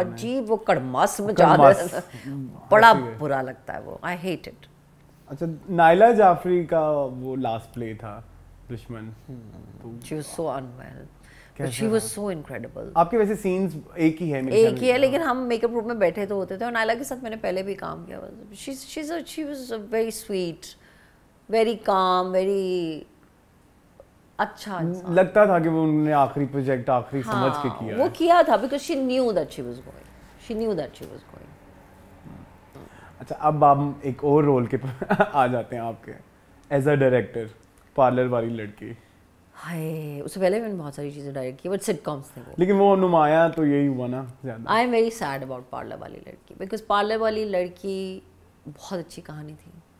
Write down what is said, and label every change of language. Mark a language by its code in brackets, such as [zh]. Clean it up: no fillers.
[ur] عجیب وہ کڑماس مچا دیتے ہیں, بڑا برا لگتا ہے وہ. [en] I hate it. [ur] اچھا نائلہ جعفری کا وہ لاسٹ پلے تھا دشمن, [en] she was so unwell. She was so incredible. [ur] آپ کے ویسے سینز ایک ہی ہے, ایک ہی ہے, لیکن ہم میک اپ روم میں بیٹھے تو ہوتے تھے, اور نائلہ کے ساتھ میں نے پہلے بھی کام کیا. [en] she was very sweet, very calm, very [ur] اچھا انسان. لگتا تھا کہ وہ انہوں نے آخری پروجیکٹ آخری سمجھ کے کیا, وہ کیا تھا [en] because she knew that she was going. She knew that she was going. [ur] اچھا اب ہم ایک اور رول کے آ جاتے ہیں آپ کے [en] As a director. [ur] پارلر والی لڑکی, ہائے اس سے پہلے میں نے بہت ساری چیزیں ڈائریکٹ کی, بٹ سٹ کامس تھے وہ, لیکن وہ نمایاں تو یہی ہوا نا زیادہ. [en] I am very sad about [ur] parlour والی لڑکی, بیکاز پارلر والی لڑکی بہت اچھی کہانی تھی.